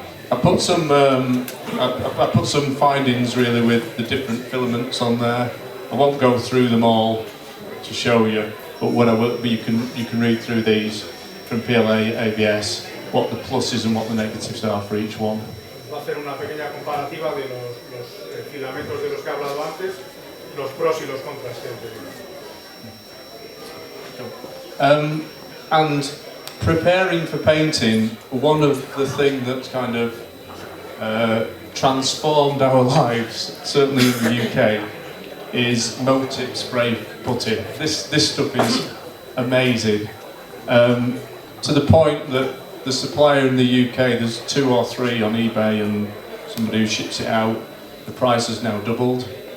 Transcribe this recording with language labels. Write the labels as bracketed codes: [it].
[en] I put some findings really with the different filaments on there. I won't go through them all to show you, but what I will, but you can read through these from PLA, ABS, what the pluses and what the negatives are for each one. [es] Va a hacer una pequeña comparativa de los filamentos de los que he hablado antes, los pros y los contras que he tenido. [en] And preparing for painting, one of the things that's kind of transformed our lives, certainly in the UK, is Motip spray putty. This stuff is amazing, to the point that the supplier in the UK, there's 2 or 3 on eBay, and somebody who ships it out, the price has now doubled.